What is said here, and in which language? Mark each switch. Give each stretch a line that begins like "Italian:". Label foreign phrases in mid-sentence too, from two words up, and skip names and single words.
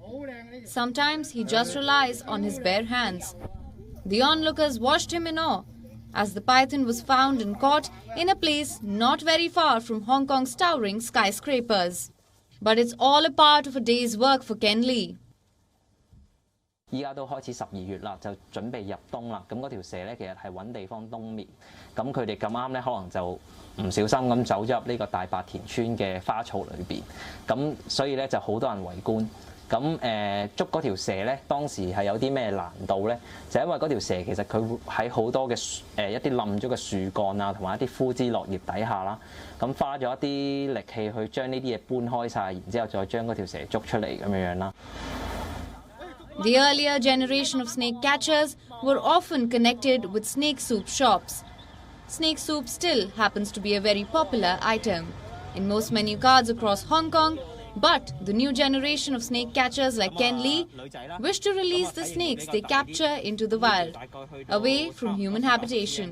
English: Sometimes he just relies on his bare hands. The onlookers watched him in awe, as the python was found and caught in a place not very far from Hong Kong's towering skyscrapers. But it's all a part of a day's work for Ken Lee.
Cantonese: 依家都開始12月啦，就準備入冬啦。咁嗰條蛇咧，其實係揾地方冬眠。咁佢哋咁啱咧，可能就唔小心咁走咗入呢個大白田村嘅花草裏邊。咁所以咧就好多人圍觀。咁捉嗰條蛇咧，當時係有啲咩難度咧？就因為嗰條蛇其實佢喺好多嘅一啲冧咗嘅樹幹啊，同埋一啲枯枝落葉底下啦。咁花咗一啲力氣去將呢啲嘢搬開晒，然之後再將嗰條蛇捉出嚟咁樣啦。
English: The earlier generation of snake catchers were often connected with snake soup shops. Snake soup still happens to be a very popular item in most menu cards across Hong Kong, but the new generation of snake catchers like Ken Lee wish to release the snakes they capture into the wild, away from human habitation.